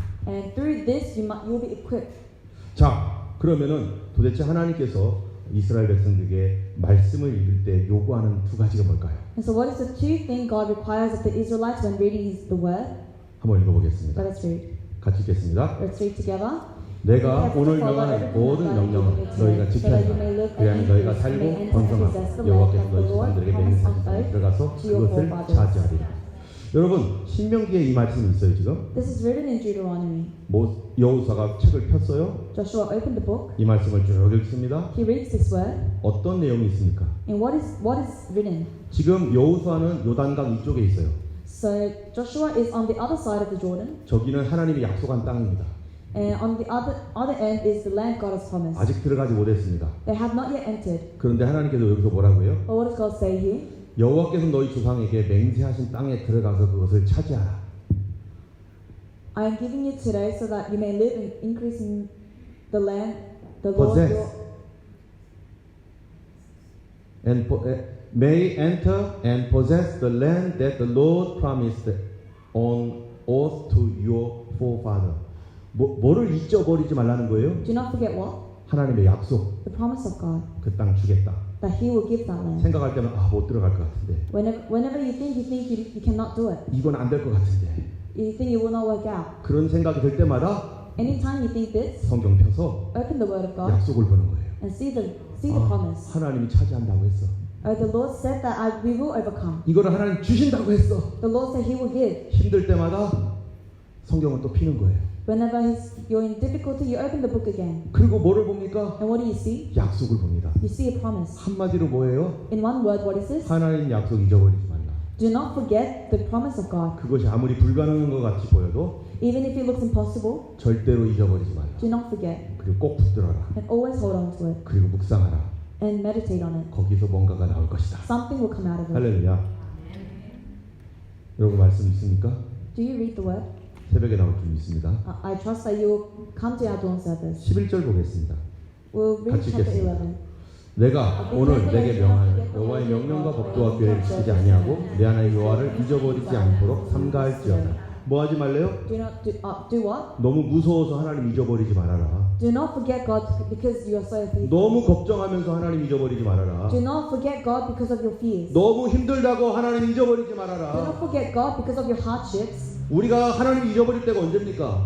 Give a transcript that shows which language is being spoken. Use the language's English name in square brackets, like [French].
[English] And through this, you will be equipped. [Korean] 자, 그러면은 도대체 하나님께서 이스라엘 백성들에게 말씀을 읽을 때 요구하는 두 가지가 뭘까요? [English] And so, what is the two things God requires of the Israelites when reading the word? [Korean] 한번 읽어보겠습니다. [English] Let us read. [Korean] 같이 읽겠습니다. [English] Let's read together. [Korean] 내가 오늘 명하는 모든 명령을 너희가 지켜라. 그리하면 너희가 살고 번성하고 여호와께서 너희 조상들에게 맹세하신 땅에 들어가서 그것을 차지하리라. 여러분, 신명기에 이 말씀이 있어요 지금. [English] This is written in Deuteronomy. [Korean] 여호수아가 책을 폈어요. [English] Joshua opened the book. [Korean] 이 말씀을 쭉 읽습니다. [English] He reads this word. [Korean] 어떤 내용이 있습니까? [English] And what is written? [Korean] 지금 여호수아는 요단강 이쪽에 있어요. [English] So Joshua is on the other side of the Jordan, [Korean] 저기는 하나님이 약속한 땅입니다. [English] and on the other end is the land God has promised. [Korean] 아직 들어가지 못했습니다. [English] They have not yet entered. [Korean] 그런데 하나님께서 여기서 뭐라고 해요? [English] But what does God say here? [Korean] 여호와께서 너희 조상에게 맹세하신 땅에 들어가서 그것을 차지하라. [English] I am giving you today so that you may live and increase in the land the Lord Possess. your And may enter and possess the land that the Lord promised on oath to your forefather. [Korean] 뭐를 잊어버리지 말라는 거예요? [English] Do not forget what? [Korean] 하나님의 약속. [English] The promise of God [Korean] 그 땅 주겠다. [English] that He will give that land. [Korean] 생각할 때는 못 들어갈 것 같은데. [English] Whenever you think you cannot do it, [Korean] 이건 안 될 것 같은데. [English] you think it will not work out. [Korean] 그런 생각이 들 때마다 [English] Anytime you think this, [Korean] 성경 펴서 [English] open the Word of God [Korean] 약속을 보는 거예요. [English] and see the promise. [Korean] 하나님이 차지한다고 했어. [English] The Lord said that we will overcome. [Korean] 이거를 하나님 주신다고 했어. [English] The Lord said He will give. [Korean] 힘들 때마다 성경을 또 피는 거예요. [English] Whenever you're in difficulty, you open the book again. [Korean] 그리고 뭐를 봅니까? [English] And what do you see? [Korean] 약속을 봅니다. [English] You see a promise. [Korean] 한마디로 뭐예요? [English] In one word, what is this? [Korean] 하나님 약속 잊어버리지 말라. [English] Do not forget the promise of God. [Korean] 그것이 아무리 불가능한 것 같이 보여도 [English] Even if it looks impossible, [Korean] 절대로 잊어버리지 말라. [English] do not forget. [Korean] 그리고 꼭 붙들어라. [English] And always hold on to it. [Korean] 그리고 묵상하라. [English] And meditate on it. [Korean] 거기서 뭔가가 나올 것이다. [English] Something will come out of it. [Korean] 할렐루야. 여러분 말씀 있습니까? [English] Do you read the word? [Korean] 새벽에 나올 줄 믿습니다. [English] I trust that you will come to our dawn service. [Korean] 11절 보겠습니다. [English] We'll read [Korean] 같이 [English] chapter [Korean] 읽겠습니다. [English] 11. [Korean] 내가 오늘 내게 명하는 여호와의 명령과 법도와 규례를 지키지 아니하고 내 하나님 여호와를 잊어버리지 않도록 삼가할지어다. 뭐 하지 말래요? [English] Do not do what? [Korean] 너무 무서워서 하나님 잊어버리지 말아라. [English] Do not forget God because you are so afraid. [Korean] 너무 걱정하면서 하나님 잊어버리지 말아라. [English] Do not forget God because of your fears. [Korean] 너무 힘들다고 하나님 잊어버리지 [English] Do [Korean] 말아라. [English] not forget God because of your hardships. [Korean] 우리가 하나님 잊어버릴 때가 언제입니까?